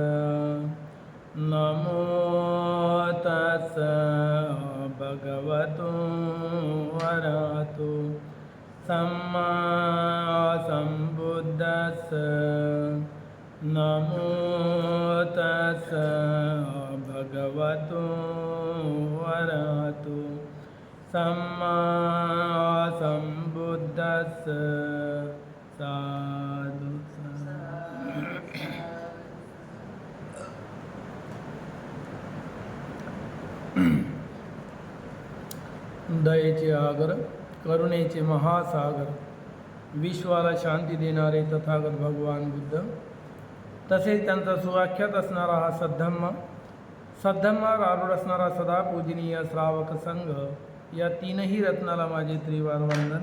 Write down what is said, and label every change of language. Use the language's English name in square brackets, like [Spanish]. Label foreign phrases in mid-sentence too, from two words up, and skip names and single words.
[Pali] नमो तस् भगवतो अरहतो सम्मा सम्बुद्धस्स। नमो तस् भगवतो अरहतो सम्मा सम्बुद्धस्स। [Marathi] साधु दयेचे आगर, करुणेचे महासागर, विश्वाला शांती देणारे तथागत भगवान बुद्ध, तसेच त्यांचा सुवाख्यात असणारा हा सद्धम्म, सद्धम्मावर आरूढ असणारा सदा पूजनीय श्रावक संघ, या तीनही रत्नाला माझे त्रिवार वंदन।